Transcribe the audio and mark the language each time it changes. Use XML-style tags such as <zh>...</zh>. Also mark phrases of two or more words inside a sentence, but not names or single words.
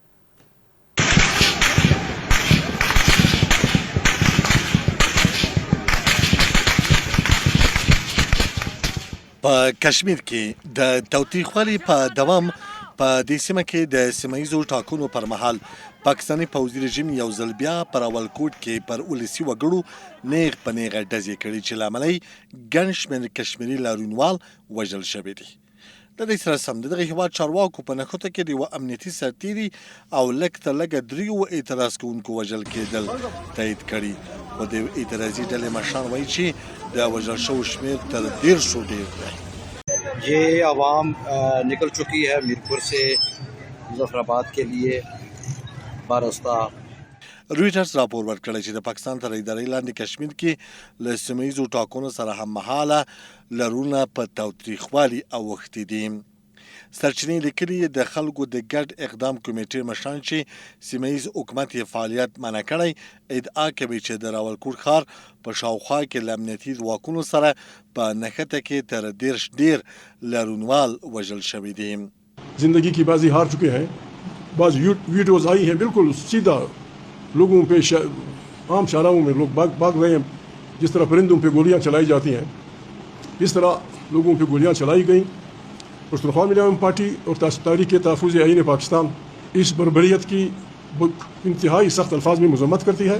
<ps>په کشمیر کې د تاوتریخوالي په دوام په دې سیمه کې د سیمه ییزو ټاکنو پر مهال پاکستاني پوځي رژیم یو ځل بیا په راولکوټ کې پر ولسي وګړو نیغ په نیغه ډزې کړي چې له امله یې ګڼ شمېر کشمیري لاریونوال وژل شوي دي. د دې سره سم د دغه هېواد چارواکو په نښته کې د یوه امنیتي سرتیري او لږ تر لږه 3 اعتراض کوونکو وژل کېدل تایید کړي. خو د اعتراضي ډلې مشران وایي چې د وژل شوو شمېر تر 150 ډېر دی.</ps> <ur>یہ عوام نکل چکی ہے میرپور سے مظفرآباد کے لیے براستہ.</ur> <ps>رویټرز راپور ورکړی چې د پاکستان تر ادارې لاندې کشمیر کې له سیمه ییزو ټاکنو سره هممهاله لرونه په تاوتریخوالي اوښتي دي. سرچینې لیکلي د خلکو د ګډ اقدام کمیټې مشران چې سیمه ییز حکومت یې فعالیت منع کړی ادعا کوي چې د راولکوټ ښار په شاوخوا کې له امنیتي ځواکونو سره په نښته کې تر 10 ډیر لارونوال وژل شوي دي.</ps> <ur>زندگی کی بازی ہار چکے ہیں۔ بعض ویڈیوز آئی ہیں بالکل سیدھا لوگوں پہ عام شاہراہوں میں لوگ بھاگ رہے ہیں. جس طرح پرندوں پہ گولیاں چلائی جاتی ہیں اس طرح لوگوں پہ گولیاں چلائی گئی. پشتو ملام پارٹی اور تاریخ تحفظ آئین پاکستان اس بربریت کی انتہائی سخت الفاظ میں مذمت کرتی ہے.</ur>